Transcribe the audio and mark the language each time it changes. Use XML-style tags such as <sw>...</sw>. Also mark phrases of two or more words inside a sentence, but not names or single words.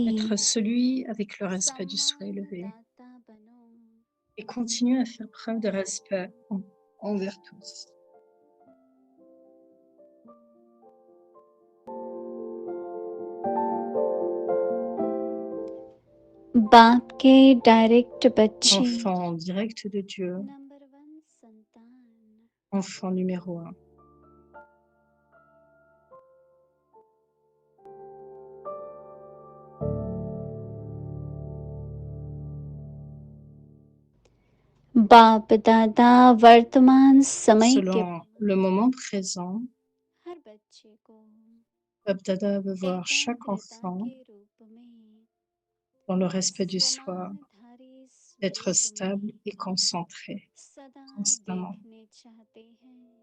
<fr>Être celui avec le respect du soi élevé</fr> <hi>दाता बनो</hi> <fr>et continuer à faire preuve de respect envers tous.</fr> <hi>बाप के डायरेक्ट बच्चे</hi> <fr>Enfant direct de Dieu,</fr> <hi>नंबर 1 संतान</hi> <fr>enfant numéro 1.</fr> <hi>बाप दादा वर्तमान समय के</hi> <fr>Selon le moment présent,</fr> <hi>हर बच्चे को</hi> <fr>Bab Dada veut voir chaque</fr> <hi>एकाग्रता</hi> <fr>enfant</fr> <hi>के रूप में</hi> <fr>dans le respect du soi,</fr> <hi>स्वमानधारी</hi> <fr>d'être</fr> <hi>स्वरूप</hi> <fr>stable</fr> <hi>में</hi> <fr>et concentré</fr> <hi>सदा</hi> <fr>constamment.</fr> <hi>देखने चाहते हैं</hi>